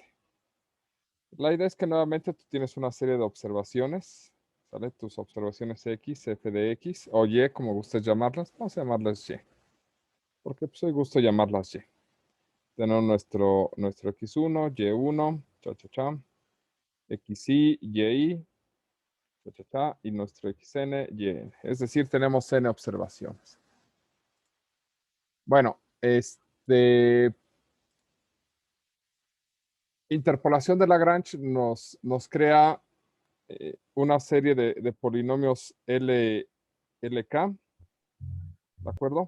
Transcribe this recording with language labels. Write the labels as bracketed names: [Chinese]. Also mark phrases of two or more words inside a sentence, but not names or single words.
[Spanish] La idea es que nuevamente tú tienes una serie de observaciones, ¿sale? Tus observaciones X, f de X, o Y, como gustes llamarlas. Vamos a llamarlas Y, porque pues hoy gusto llamarlas Y. Tenemos nuestro X1, Y1, cha, cha, cha, XY, YI, cha, cha, cha, y nuestro XN, YN. Es decir, tenemos N observaciones. Bueno, interpolación de Lagrange nos crea una serie de polinomios LK, ¿de acuerdo?